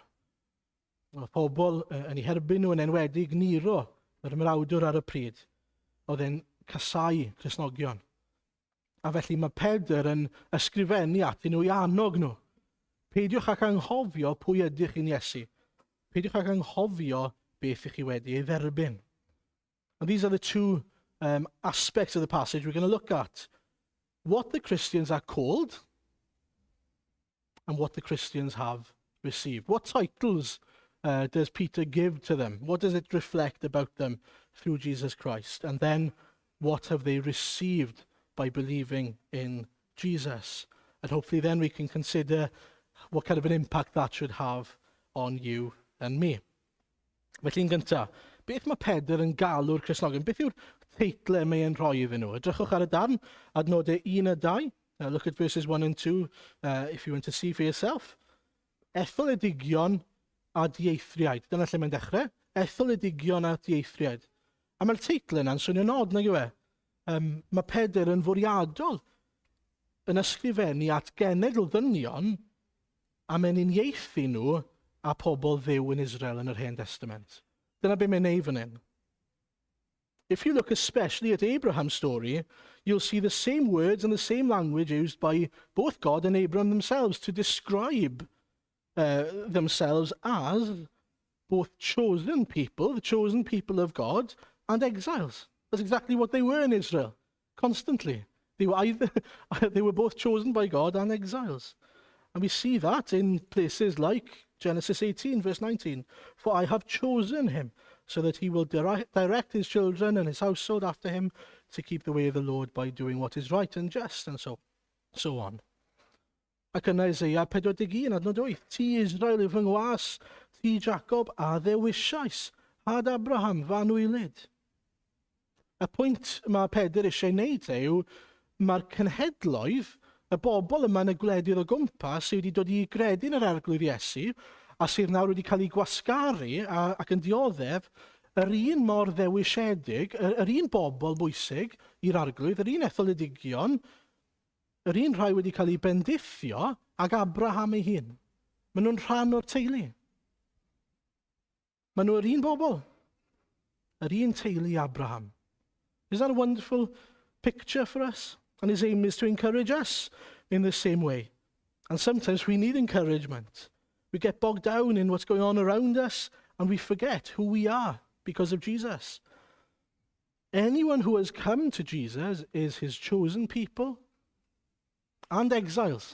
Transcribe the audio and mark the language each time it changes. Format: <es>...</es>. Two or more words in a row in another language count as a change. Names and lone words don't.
<cy>Oedd pobl yn ei herbyn nhw yn enwedig Nero, yr mrawdwr ar y pryd. Oedd e'n casau Cristnogion. A felly mae Pedr yn ysgrifennu atyn nhw i annog nhw. Peidiwch ac anghofio pwy ydych chi'n Iesu. Peidiwch ac anghofio beth ych chi wedi ei dderbyn.</cy> <en>And these are the two aspects of the passage we're going to look at. What the Christians are called and what the Christians have received. What titles does Peter give to them? What does it reflect about them through Jesus Christ? And then what have they received by believing in Jesus? And hopefully then we can consider what kind of an impact that should have on you and me.</en> <cy>Felly'n gyntaf, beth mae Pedr yn galw'r Cristnogion? Beth yw'r teitlau mae'n rhoi iddyn nhw? Edrychwch ar y darn, adnodau 1 a 2.</cy> <en>Look at verses 1 and 2 if you want to see for yourself.</en> <cy>Etholedigion a dieithriaid. Dyna lle mae'n dechrau. Etholedigion a dieithriaid. A mae'r teitlau yna'n swnio'n od, nag yw e? Mae Pedr yn fwriadol yn ysgrifennu at genedl ddynion a mae'n uniaethu nhw a pobl ddew yn Israel yn yr Hen Testament. Dyna be mae'n neud fan hyn.</cy> <en>If you look especially at Abraham's story, you'll see the same words and the same language used by both God and Abraham themselves to describe themselves as both chosen people, the chosen people of God, and exiles. That's exactly what they were in Israel, constantly. They were both chosen by God and exiles. And we see that in places like Genesis 18, verse 19. For I have chosen him, so that he will direct his children and his household after him to keep the way of the Lord by doing what is right and just, and so on.</en> <cy>Ac yn Isaiah 41, adnod 8. Ti Israel yw fy ngwas, ti Jacob a ddewisiais, had Abraham fan wylid. Y pwynt mae Pedr eisiau wneud yw, mae'r cenhedloedd, y bobl yma yn y gwledydd o gwmpas sydd wedi dod i gredu yn yr arglwydd Iesu a sydd nawr wedi cael ei gwasgaru ac yn dioddef yr un mor ddewisiedig, yr un bobl bwysig i'r arglwydd, yr un etholedigion, yr un rhai wedi cael ei bendithio ag Abraham ei hun. Maen nhw'n rhan o'r teulu. Maen nhw'r un bobl. Yr un teulu Abraham.</cy> <en>Is that a wonderful picture for us? And his aim is to encourage us in the same way. And sometimes we need encouragement. We get bogged down in what's going on around us and we forget who we are because of Jesus. Anyone who has come to Jesus is his chosen people and exiles.</en>